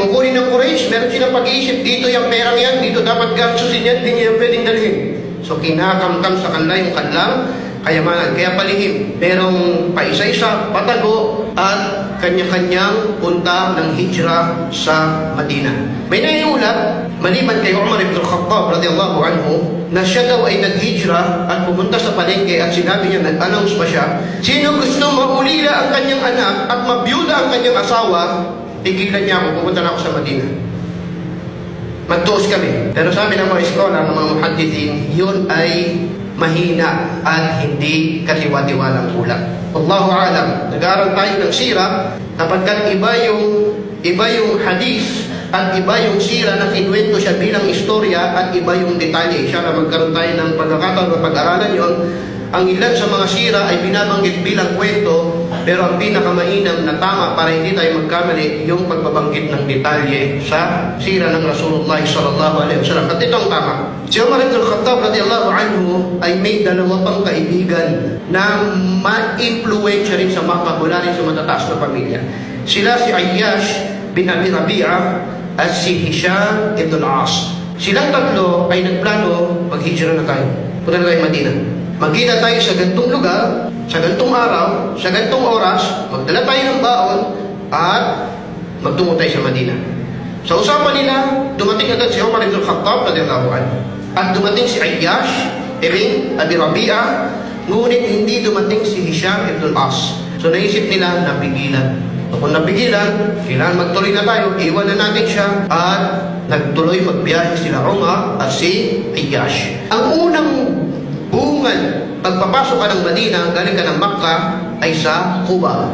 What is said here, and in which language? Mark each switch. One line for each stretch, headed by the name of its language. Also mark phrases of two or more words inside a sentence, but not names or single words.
Filipino: Kukunin ng Quraysh, meron silang pag-iisip, dito yung perang yan, dito dapat gastusin yan, hindi niya pwedeng dalhin. So kinakamkam sa kanila yung kanilang kayamanan. Kaya palihim, merong paisa-isa, patago, at kanya-kanyang punta ng hijra sa Madina. May naiulat, maliban kay Umar ibn al-Khattab
Arabic: رضي الله عنه,
Filipino: na siya daw ay nag-hijra at pumunta sa palengke at sinabi niya, nag-announce pa siya, sino gusto maulila ang kanyang anak at mabiyuda ang kanyang asawa, tigilan niya ako, pumunta na ako sa Madina. Magtuos kami. Pero sabi ng mga eskola, ng mga muhaddithin, yun ay mahina at hindi katiwa-tiwalang ulat.
Arabic: الله أعلم.
Filipino: Nag-aaral tayo ng sira, kapagkat iba yung hadith at iba yung sira na kinuwento siya bilang istorya at iba yung detalye. Siya na magkaroon tayo ng pagkakataon na pag-aralan yon. Ang ilan sa mga sira ay binabanggit bilang kwento, pero ang pinakamainam na tama para hindi tayo magkamali yung pagbabanggit ng detalye sa sira ng Rasulullah
Arabic: صلى الله عليه وسلم.
Filipino: At ito ang tama. Si Umar ibn al-Khattab
Arabic: رضي الله عنه
Filipino: ay may dalawa pang kaibigan na ma-influensya rin sa Makkah, mula rin sa matataas na pamilya. Sila si Ayyash bin Abi Rabi'ah at si Hisham ibn al-As. Silang tatlo ay nagplano, mag-hijra na tayo. Punta na tayo Madina. Magkita tayo sa gantong lugar, sa gantong araw, sa gantong oras, magdala tayo ng baon, at magtungo tayo sa Madina. Sa usapan nila, dumating agad si Umar ibn al-Khattab
Arabic: رضي الله عنه.
Filipino: At dumating si Ayyash ibn Abi Rabi'ah, ngunit hindi dumating si Hisham ibn al-As. So naisip nila, napigilan. So kung napigilan, kailangan magtuloy na tayo, iwan na natin siya, at nagtuloy magbiyahe sila Umar at si Ayyash. Ang unang bungan, pagpapasok ka ng Madina, galing ka ng Makkah, ay sa Quba.